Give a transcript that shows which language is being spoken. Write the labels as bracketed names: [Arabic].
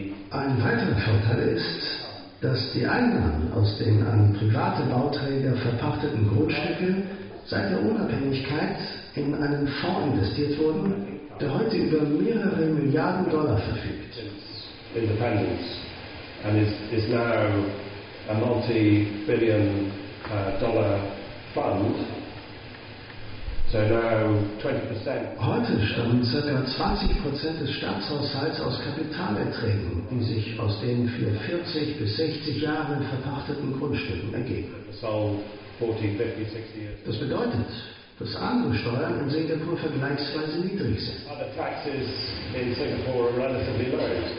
[German] Ein weiterer Vorteil ist, dass die Einnahmen aus den an private Bauträger verpachteten Grundstücken seit der Unabhängigkeit in einen Fonds investiert wurden, der heute über mehrere Milliarden Dollar verfügt. [English] Independence and is now a multi-billion dollar fund. So now 20%. [German] Heute stammen ca. 20% des Staatshaushalts aus Kapitalerträgen, die sich aus den für 40 bis 60 Jahre verpachteten Grundstücken ergeben. Das bedeutet, dass andere Steuern in Singapur vergleichsweise niedrig sind. [English] Are the taxes in Singapore relatively low?